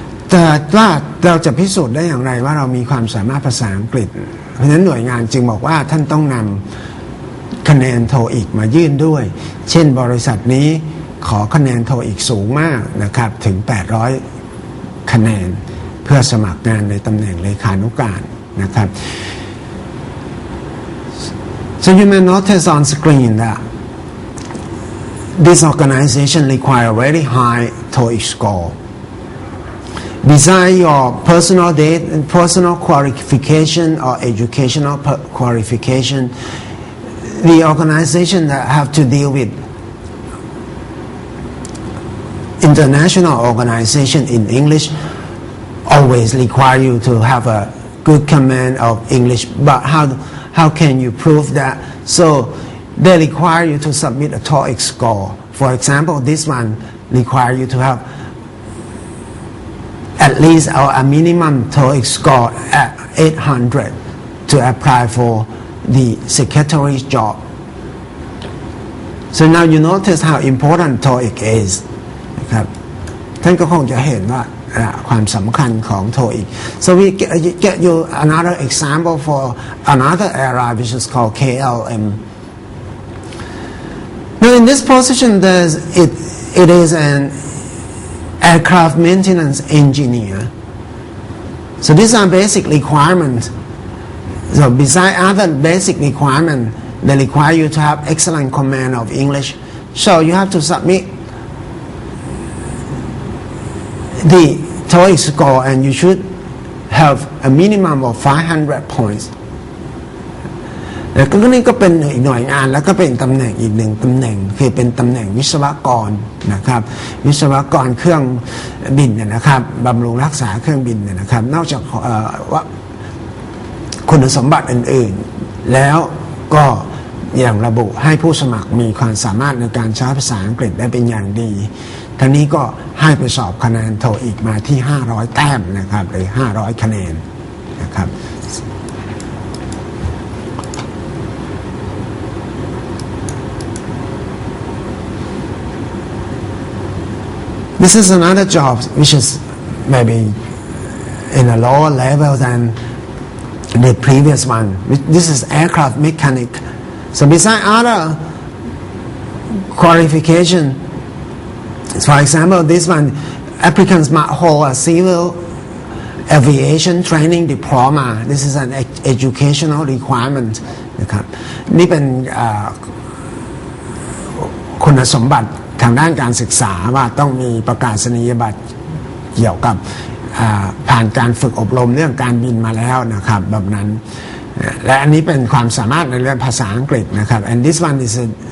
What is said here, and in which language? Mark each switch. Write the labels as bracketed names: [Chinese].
[Thai] แต่ว่าเราจะพิสูจน์ได้อย่างไรว่าเรามีความสามารถภาษาอังกฤษเพราะฉะนั้นหน่วยงานจึงบอกว่าท่านต้องนำคะแนน TOEIC มายื่นด้วยเช่นบริษัทนี้ขอคะแนน TOEIC สูงมากนะครับถึง800คะแนนเพื่อสมัครงานในตำแหน่งเลขานุการนะครับ [English] So you may notice on screen that this organization requires a very high TOEIC score. Besides your personal qualification or educational qualification, the organization that have to deal with international organization in English always require you to have a good command of English. But how can you prove that? So they require you to submit a TOEIC score. For example, this one require you to have at least a minimum TOEIC score at 800 to apply for the secretary's job. So now you notice how important TOEIC is. [Thai] ครับท่านก็คงจะเห็นว่าความสำคัญของ TOEIC. [English] So we get you another example for another area which is called KLM. Now in this position it is an aircraft maintenance engineer. So these are basic requirements. So besides other basic requirements, they require you to have excellent command of English. So you have to submit the TOEIC score and you should have a minimum of 500 points. [Thai] แล้วก็นี่ก็เป็นอีกหน่วยงานแล้วก็เป็นตำแหน่งอีกหนึ่งตำแหน่งคือเป็นตำแหน่งวิศวกรนะครับวิศวกรเครื่องบินเนี่ยนะครับบำรุงรักษาเครื่องบินเนี่ยนะครับนอกจากว่า คุณสมบัติอื่นๆแล้วก็อย่างระบุให้ผู้สมัครมีความสามารถในการใช้ภาษาอังกฤษได้เป็นอย่างดี ท่านี้ก็ให้ไปสอบคะแนนโทอีกมาที่500แต้มนะครับหรือ500คะแนนนะครับ [English] This is another job which is maybe in a lower level than the previous one. This is aircraft mechanic. So besides other qualification, for example, this one, applicants might hold a civil aviation training diploma. This is an educational requirement. [Thai] นะครับนี่เป็นคุณสมบัติทางด้านการศึกษาว่าต้องมีประกาศนียบัตรเกี่ยวกับผ่านการฝึกอบรมเรื่องการบินมาแล้วนะครับแบบนั้นและอันนี้เป็นความสามารถในเรื่องภาษาอังกฤษนะครับ [English] and this one is a